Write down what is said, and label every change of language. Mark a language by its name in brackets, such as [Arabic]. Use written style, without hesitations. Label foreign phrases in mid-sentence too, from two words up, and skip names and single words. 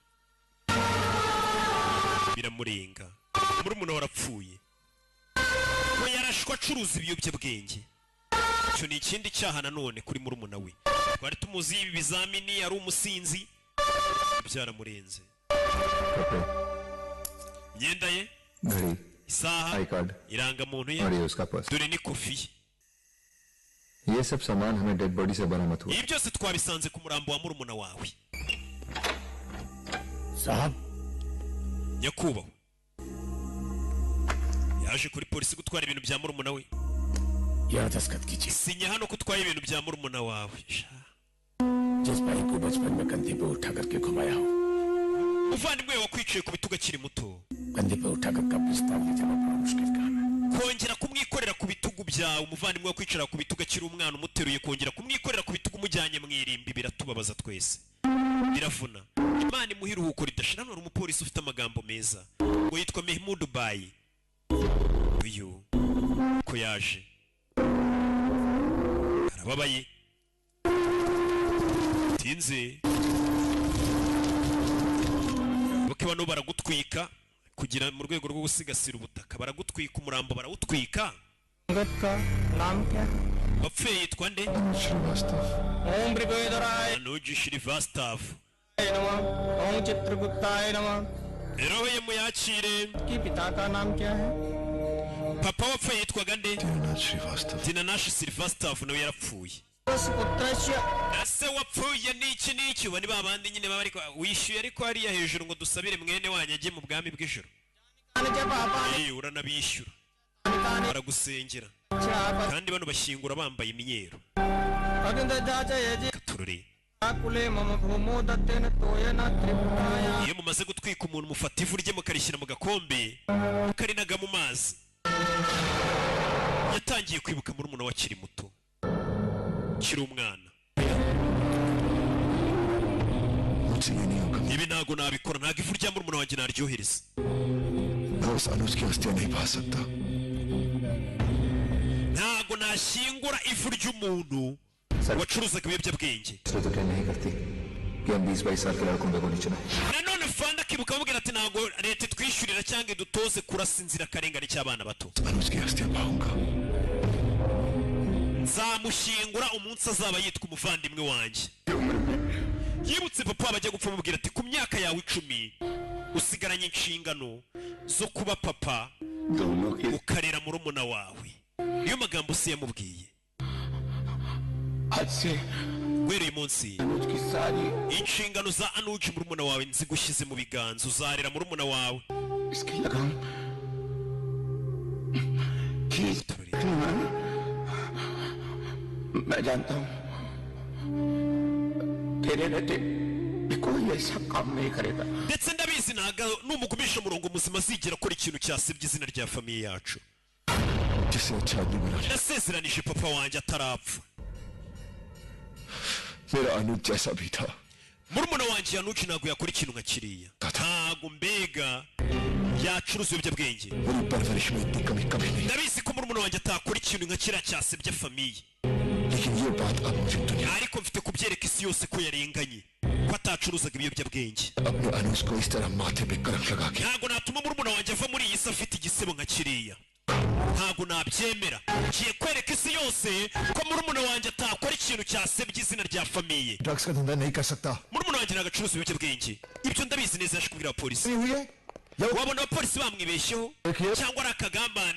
[Kinyarwanda] biramurenga murumuna warapfuye we yarashwa acuruza ibiyobyabwenge icyo ni ikindi cyaha nanone kuri murumuna we twari tumuzi ibi bizamini ari umusinzi byaramurenze imyenda ye [Hindi] घड़ी [Kinyarwanda] isaha [English] I card [Kinyarwanda] irangamuntu [Hindi] और [Kinyarwanda] ye [Hindi] ये उसका पर्स [Kinyarwanda] dore ni kofi ye [Hindi] ये सब सामान हमें [English] dead body [Hindi] से बरामद हुआ [Kinyarwanda] ibi byose twabisanze ku murambo wa murumuna wawe [Hindi] साहब [Kinyarwanda] nyakubahwa yaje kuri polisi gutwara ibintu bya murumuna we [Hindi] यह दस्तखत कीजिए [Kinyarwanda] sinya hano ko utwaye ibintu bya murumuna wawe [Hindi] जिस भाई को बचपन में कंधे पे उठा करके घुमाया हो [Kinyarwanda] umuvandimwe wakwiciye ku bitugu akiri muto [Hindi] कंधे पे उठा कर कब्रिस्तान ले जाना बड़ा मुश्किल काम है [Kinyarwanda] kongera kumwikorera ku bitugu byawe umuvandimwe wakwicara ku bitugu akiri umwana umuteruye kongera kumwikorera ku bitugu umujyanye mu irimbi biratubabaza twese biravuna imana imuha iruhuko ridashira none umupolisi ufite amagambo meza ngo yitwa Mehmoud Bayi uyu ko yaje arababaye tinze boke bano baragutwika kugira mu rwego rwo gusigasira ubutaka baragutwika umurambo barawutwika [Hindi] का नाम क्या है [Kinyarwanda] wapfuye yitwa nde [Hindi] श्रीवास्तव [Sanskrit] ओम भृगुधराय Anuji Shrivastav नमः ओम चित्रगुप्ताय नमः [Kinyarwanda] roho ye muyakire [Hindi] की पिता का नाम क्या है [Kinyarwanda] papa wapfuye yitwaga nde? [Hindi] दीनानाथ श्रीवास्तव [Kinyarwanda] Dinanash Sylvester nawe yarapfuye. Ese wapfuye n'iki n'iki? Ubu ni babandi nyine baba ariko wishyuye ariko hariya hejuru ngo dusabire mwene wanyu ajye mu bwami bw'ijuru. Uranabishyura baragusengera kandi bano bashyingura bambaye imyeru. Katurore iyo mumaze gutwika umuntu mufata ivu rye mukarishyira mu gakombe mukarinaga mu mazi. Yatangiye kwibuka muri umuntu wakiri muto kiri umwana. [Hindi] मुझसे ये नहीं होगा [Kinyarwanda] Ibi ntago nabikora, ntago ivu rya muri umuntu wanjye naryohereza. [Hindi] मैं उस अनुज की हस्तियां नहीं पा सकता [Kinyarwanda] Ntago nashyingura ivu ry'umuntu wacuruzaga ibiyobyabwenge. [Hindi] इसलिए तो ट्रेन नहीं करती कि हम 20-22 साल के लड़कों पे गोली चलाएं। [Kinyarwanda] Nanone fanda akibuka amubwira ati ntago leta twishyurira cyangwa idutoze kurasa inzirakarengane cy'abana bato. [Hindi] अनुज की हस्तियां पाऊंगा [Kinyarwanda] Nzamushyingura umunsi azaba yitwa umuvandimwe wanjye. Yibutse papa bajya gupfa amubwira ati ku myaka yawe 10 usigaranye inshingano zo kuba papa ukarera murumuna wawe. Niyo magambo se yamubwiye. Guhera uyu munsi inshingano za Anuj murumuna wawe nzigushyize mu biganza. Uzarera murumuna wawe. [Hindi] मैं जानता हूं तेरे बेटे कोई ऐसा काम नहीं करेगा. [Kinyarwanda] Ndetse ndabizi ntago numugumisha murongo muzima azigera akora ikintu cyasebye izina rya famiye yacu. [Hindi] जिसे अच्छा आदमी बना [Kinyarwanda] Nasezeranije papa wanjye atarapfa. [Hindi] मेरा अनुज जैसा भी था [Kinyarwanda] Murumuna wanjye Anuj ntago yakora ikintu nka kiriya. Ntago mbega yacuruza ibiyobyabwenge. [Hindi] मेरी परवरिश में इतनी कमी कभी नहीं [Kinyarwanda] Ndabizi ko murumuna wanjye atakora ikintu nka kiriya cyasebye famiye. [Hindi] लेकिन ये बात अब मुझे दुनिया [Kinyarwanda] Ariko mfite kubyereka isi yose ko yarenganye ko atacuruzaga ibiyobyabwenge. [Hindi] अपने अनुज को इस तरह माथे पे कलंक लगा के [Kinyarwanda] Ntago natuma murumuna wanjye ava muri iyi si afite igisebo nka kiriya. Ntago nabyemera. Ngiye kwereka isi yose ko murumuna wanjye atakora ikintu cyasebye izina rya famiye. [Hindi] ड्रग्स का धंधा नहीं कर सकता [Kinyarwanda] Murumuna wanjye ntago acuruza ibiyobyabwenge. Ibyo ndabizi neza yaje kubwira polisi. [Hindi] नहीं हुई है [Kinyarwanda] Wabona abapolisi bamwibeshyeho cyangwa ari akagambane.